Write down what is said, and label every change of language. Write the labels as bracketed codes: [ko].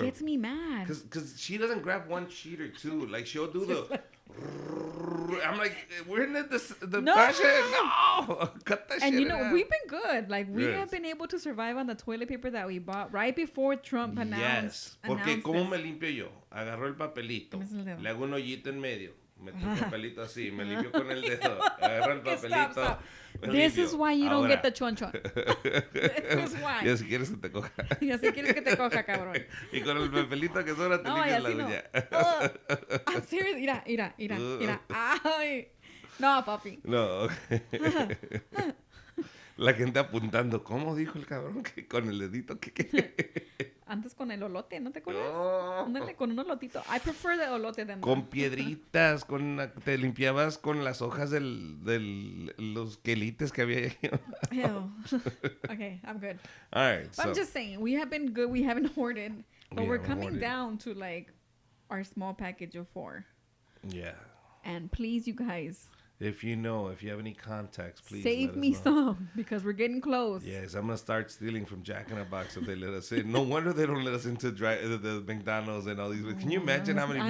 [en] It gets me mad. Because she doesn't grab one sheet or two. Like, she'll do the... I'm like, we're in the No. fashion. No! Cut that shit. And we've been good. Like, we have been able to survive on the toilet paper that we bought right before Trump announced. Yes. [es] Porque, ¿cómo me limpio yo? Agarro el papelito. Le hago un hoyito en medio. Meto el papelito así, me limpio con el dedo, agarro el papelito. [en] Stop. This is why you don't get the chonchon. This is why. [es] Ya si quieres que te coja. Ya si quieres que te coja, cabrón. Y con el papelito que sobra te limpias la uña. [en] I'm serious. [es] Mira. Ay. No, papi. [en] No, okay. [es] La gente apuntando. ¿Cómo dijo el cabrón que con el dedito? Antes con el olote, ¿no te acuerdas? Ándale, con un olotito. [en] I prefer the olote than [es] con piedritas, te limpiabas con las hojas los quelites que había ahí. [en] Ew. Okay, I'm good. All right. But I'm just saying, we have been good. We haven't hoarded. But we're coming down to like our small package of 4. Yeah. And please, you guys. If you have any contacts, please save me some because we're getting close. Yes, I'm gonna start stealing from Jack in a Box if they let us in. No wonder they don't let us into the McDonald's and all these. Can you imagine how many people?